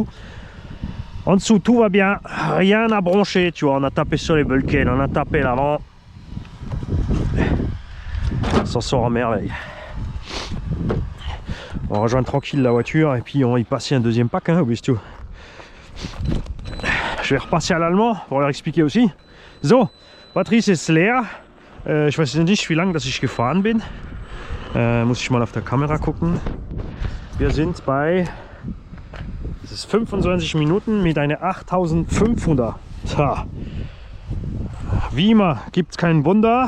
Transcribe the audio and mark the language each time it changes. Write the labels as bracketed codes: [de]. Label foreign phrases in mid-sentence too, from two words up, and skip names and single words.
[fr] En dessous tout va bien, rien à broncher, tu vois, on a tapé sur les bulkheads, on a tapé l'avant. On s'en sort en merveille. On va rejoindre tranquille la voiture et puis on va y passer un deuxième pack, hein, au bestiau. Je vais repasser à l'allemand pour leur expliquer aussi. [de] So, Batterie ist leer. Ich weiß nicht, wie lange dass ich gefahren bin. Muss ich mal auf der Kamera gucken. Wir sind bei 25 Minuten mit einer 8500. Tja. Wie immer gibt es kein Wunder.